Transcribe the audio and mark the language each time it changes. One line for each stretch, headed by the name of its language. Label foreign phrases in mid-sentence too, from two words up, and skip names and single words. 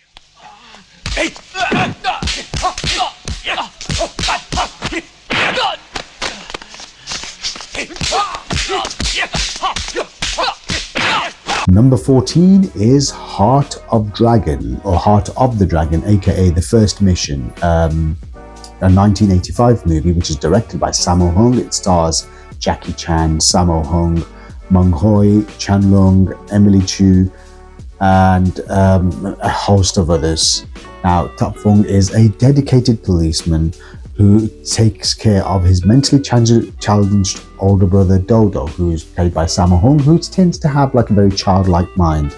English: Number 14 is Heart of Dragon, or Heart of the Dragon, aka The First Mission. A 1985 movie which is directed by Sammo Hung. It stars Jackie Chan, Sammo Hung, Meng Hoi, Chan Lung, Emily Chu, and a host of others. Now, Tap Fung is a dedicated policeman who takes care of his mentally challenged older brother Dodo, who is played by Sammo Hung, who tends to have like a very childlike mind.